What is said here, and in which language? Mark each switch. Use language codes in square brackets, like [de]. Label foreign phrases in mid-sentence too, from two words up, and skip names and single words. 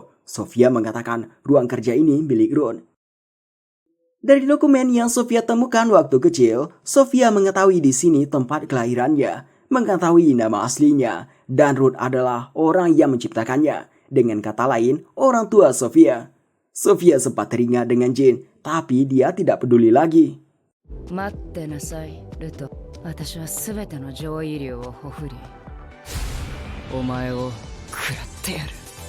[id] Sofia mengatakan ruang kerja ini milik Ron. Dari dokumen yang Sofia temukan waktu kecil, Sofia mengetahui di sini tempat kelahirannya, mengetahui nama aslinya, dan Ruth adalah orang yang menciptakannya. Dengan kata lain, orang tua Sofia. Sofia sempat teringat dengan Jin, tapi dia tidak peduli lagi. [ja] 待ってなさいルト。私は全ての上位流をほふりお前を食らってやる。